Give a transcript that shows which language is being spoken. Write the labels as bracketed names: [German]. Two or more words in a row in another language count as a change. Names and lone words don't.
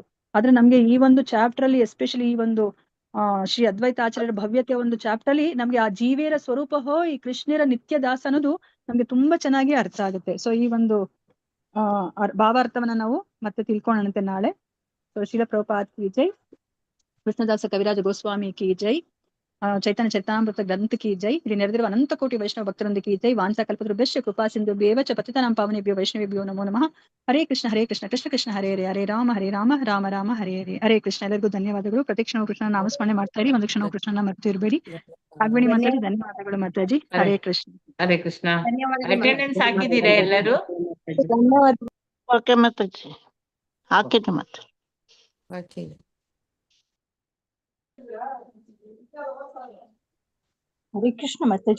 [Kannada] ಆದ್ರೆ ನಮ್ಗೆ ಈ ಒಂದು ಚಾಪ್ಟರ್ ಅಲ್ಲಿ ಎಸ್ಪೆಷಲಿ ಈ ಒಂದು ಶ್ರೀ ಅದ್ವೈತ ಆಚಾರ್ಯರ ಭವ್ಯತೆಯ ಒಂದು ಚಾಪ್ಟರ್ ಅಲ್ಲಿ ನಮ್ಗೆ ಆ ಜೀವೇರ ಸ್ವರೂಪ ಈ ಕೃಷ್ಣರ ನಿತ್ಯ ದಾಸ ಅನ್ನೋದು ನಮ್ಗೆ ತುಂಬಾ ಚೆನ್ನಾಗಿ ಅರ್ಥ ಆಗುತ್ತೆ. ಸೊ ಈ ಒಂದು ಭಾವಾರ್ಥವನ್ನ ನಾವು ಮತ್ತೆ ತಿಳ್ಕೊಳ್ಳೋಣಂತೆ ನಾಳೆ. [Hindi] सो श्रील प्रभुपाद की जय, कृष्णदास कविराज गोस्वामी की जय, चैतन्य चरितामृत ग्रंथ की जय. [Kannada] ಇಲ್ಲಿ ನೆರೆದಿರುವ ಅನಂತ ಕೋಟಿ ವೈಷ್ಣವ ಭಕ್ತರೊಂದಿಗೆ [Hindi] की जय. [Sanskrit] ವಾಂಸಾ ಕಲ್ಪತರುಭ್ಯಶ್ಚ ಕೃಪಾ ಸಿಂಧುಭ್ಯೇವ ಚ ಪತಿತಾನಾಂ ಪಾವನೇಭ್ಯೋ ವೈಷ್ಣವೇಭ್ಯೋ ನಮೋ ನಮಃ. ಹರೇ ಕೃಷ್ಣ ಕೃಷ್ಣ ಕೃಷ್ಣ ಹರೇ ಹರೇ, ಹರೇ ರಾಮ ರಾಮ ರಾಮ ಹರೇ ಹರೇ. ಹರೇ ಕೃಷ್ಣ. [Kannada] ಎಲ್ಲರಿಗೂ ಧನ್ಯವಾದಗಳು. ಪ್ರತಿ ಕ್ಷಣ ಕೃಷ್ಣ ನಾಮಸ್ಮರಣೆ ಮಾಡ್ತಾ ಇರಿ, ಒಂದು ಕ್ಷಣ ಕೃಷ್ಣನ ಮರ್ತು ಇರಬೇಡಿ. ರಾಘವೇಣಿ ಮಾತಾಡಿ ಧನ್ಯವಾದಗಳು ಮಾತಾಜಿ. [Sanskrit] ಹರೇ ಕೃಷ್ಣ. ಹರೇ ಕೃಷ್ಣ. [Kannada] ಅಟೆಂಡೆನ್ಸ್ ಹಾಕಿದ್ದೀರಾ ಎಲ್ಲರೂ? ಧನ್ಯವಾದ. ಓಕೆ ಮಾತಾಜಿ, ಹಾಕಿದ್ದೆ ಮತ್ತೆ. [Sanskrit] ಹರೇ ಕೃಷ್ಣ ಮಾತಾಜಿ.